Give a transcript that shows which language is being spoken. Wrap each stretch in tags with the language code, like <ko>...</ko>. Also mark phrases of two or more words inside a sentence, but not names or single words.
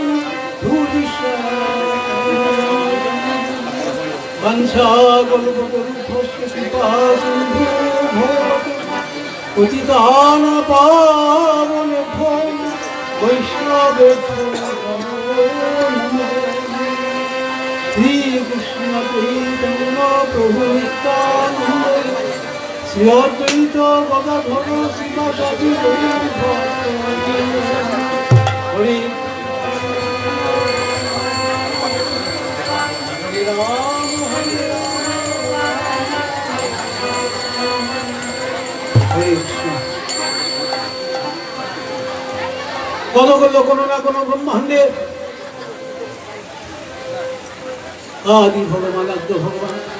<sa>वंशाकल्पतरुभ्यश्च कृपासिन्धुभ्यो पतितानां पावनेभ्यो वैष्णवेभ्यो श्री कृष्ण चैतन्य प्रभु नित्यानंद श्री अद्वैत गदाधर श्रीवासादि</sa> <bn>हरि কতগুলো কোনো না কোনো ব্রহ্মাণ্ডের আদি ভগবান আদ্য ভগবান</bn>